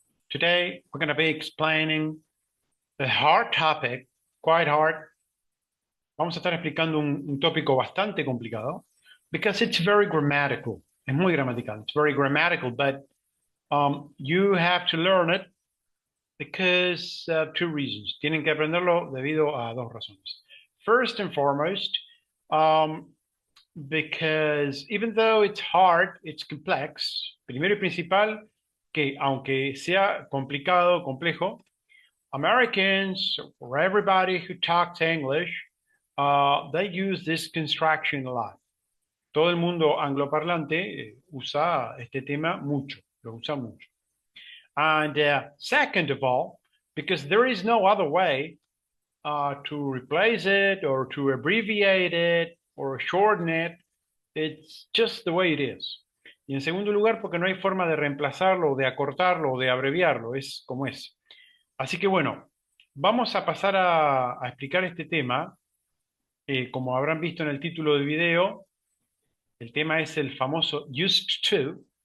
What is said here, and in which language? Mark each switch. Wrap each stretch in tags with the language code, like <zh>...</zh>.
<en>Today we're going to be explaining the hard topic, quite hard.</en> <es>Vamos a estar explicando un tópico bastante complicado</es> <en>because it's very grammatical.</en> <es>Es muy gramatical.</es> <en>It's very grammatical, but you have to learn it because two reasons.</en> <es>Tienen que aprenderlo debido a dos razones. First and foremost, because even though it's hard, it's complex. Primero y principal, que aunque sea complicado, complejo,</es> <en>Americans, or everybody who talks English, they use this construction a lot.</en> <es>Todo el mundo angloparlante usa este tema mucho, lo usa mucho.</es> <en>And second of all, because there is no other way to replace it or to abbreviate it or shorten it. It's just the way it is.</en> <es>Y en segundo lugar, porque no hay forma de reemplazarlo, o de acortarlo, o de abreviarlo, es como es. Así que bueno, vamos a pasar a explicar este tema. Como habrán visto en el título del video, el tema es el famoso used to.</es>